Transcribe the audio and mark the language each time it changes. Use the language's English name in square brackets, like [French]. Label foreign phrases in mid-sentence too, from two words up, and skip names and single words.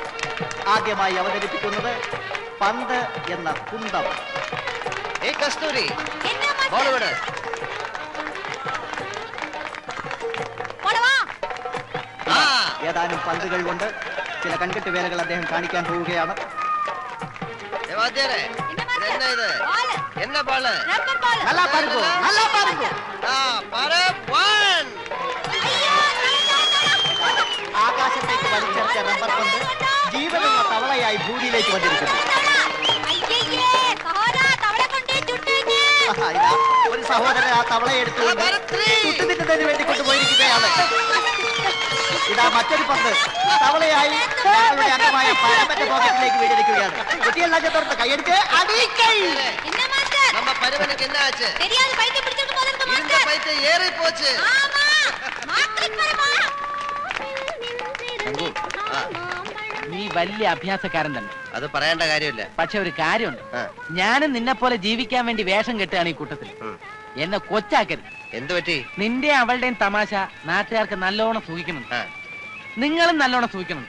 [Malayalam] ആദ്യമായി അവതരിപ്പിക്കുന്നത് പന്ത് എന്ന കുന്തം. കസ്തൂരി ബോളിവുഡ് ഏതാനും പന്തുകൾ കൊണ്ട് ചില കൺകെട്ട് വേലകൾ അദ്ദേഹം കാണിക്കാൻ പോവുകയാണ്. [Tamil] என்ன பால் நல்லா பாருங்க, நல்லா பாருங்க. [Malayalam] ആകാശത്തേക്ക് വലിച്ചെറിച്ച റബ്ബർ പന്ത് ജീവനുള്ള തവളയായി ഭൂമിയിലേക്ക് വന്നിരിക്കുന്നു. ഒരു സഹോദരൻ ആ തവളയെ എടുത്തുകൊണ്ട് ചുട്ടുതിന്നതിന് വേണ്ടി കൊണ്ടുപോയിരിക്കുകയാണ്. ഇതാ മറ്റൊരു പന്ത് തവളയായി ഞങ്ങളുടെ അംഗമായ പരമന്റെ പോക്കറ്റിലേക്ക് വീടിരിക്കുകയാണ്. കുട്ടിയെല്ലാം ചേർത്ത് കൈയെടുത്ത് അടിക്കൈ. [Tamil] நம்ம பருவனுக்கு என்ன ஆச்சு? தெரியாது, பைத்தியம் பிடிச்சிருக்கு போல இருக்கு இந்த பைத்தியம் ஏறி போச்சு. ஆமா மாத்திரை பரமா. [Malayalam] നീ വലിയ അഭ്യാസക്കാരൻ തന്നെ, അത് പറയേണ്ട കാര്യമില്ല. പക്ഷെ ഒരു കാര്യമുണ്ട്, ഞാനും നിന്നെ പോലെ ജീവിക്കാൻ വേണ്ടി വേഷം കെട്ടുകയാണ് ഈ കൂട്ടത്തിൽ. എന്നെ കൊച്ചാക്കരുത്. എന്ത് പറ്റി? നിന്റെ അവളുടെയും തമാശ നാട്ടുകാർക്ക് നല്ലോണം സൂഹിക്കുന്നുണ്ട്, നിങ്ങളും നല്ലോണം സൂഹിക്കുന്നുണ്ട്.